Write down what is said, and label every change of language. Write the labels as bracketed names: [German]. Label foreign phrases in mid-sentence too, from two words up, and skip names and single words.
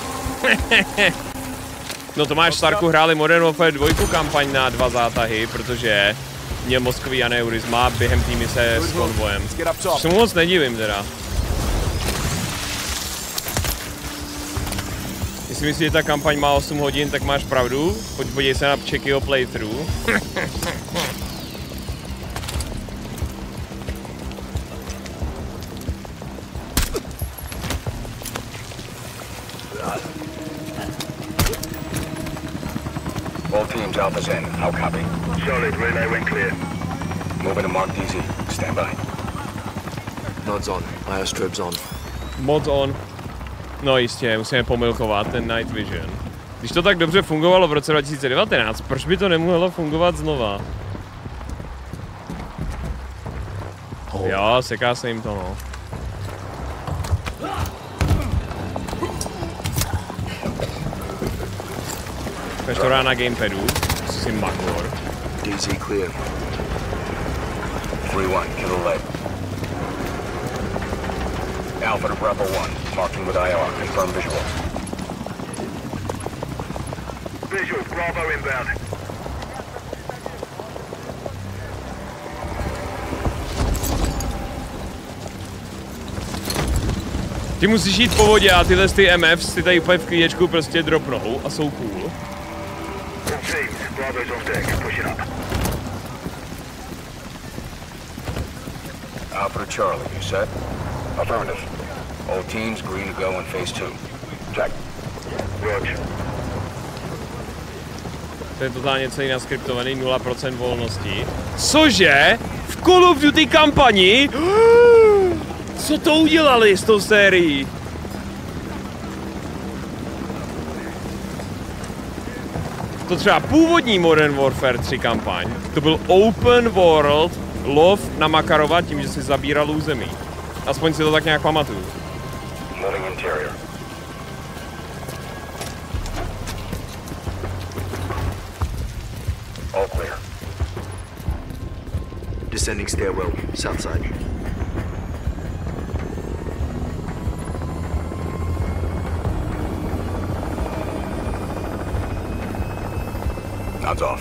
[Czech] No Tomáš Starku hráli Modern Warfare 2 kampaň na 2 zátahy, protože měl mozkový aneurisma během té mise s konvojem. Se mu moc nedivím teda. Jestli myslíš, že ta kampaň má 8 hodin, tak máš pravdu. Podívej se na Čekyho playthrough. [English] All teams, Alpha's in. How copy? Solid, relay went clear. Moving to Mark DZ. Stand by. Nods on. Airstrobes on. Mods on. [Czech] No jistě, musíme pomilkovat ten [English] Night Vision. [Czech] Když to tak dobře fungovalo v roce 2019, proč by to nemohlo fungovat znova? Jo, seká se jim to, no. Peš to rád na gamepadu, si makor. [English] DZ clear. 3-1, kill the leg. Alpha to Bravo 1, marking with IR, confirm visual. Visual, Bravo inbound. [Czech] Ty musíš jít po vodě a tyhle ty MFs ty tady úplně v klíčku prostě dropnou a jsou cool. [English] Alpha to Charlie, you set? Affirmative. All teams green to go in phase 2. Check. Roger. [Czech] To je totálně celý naskriptovaný, 0% volnosti. Cože? V Call of Duty kampani? Co to udělali s tou sérií? To třeba původní Modern Warfare 3 kampaň, to byl [English] open world [Czech] lov na Makarova tím, že si zabíral území. Aspoň si to tak nějak pamatuju. [English] Moving interior. All clear. Descending stairwell, south side. Nods off.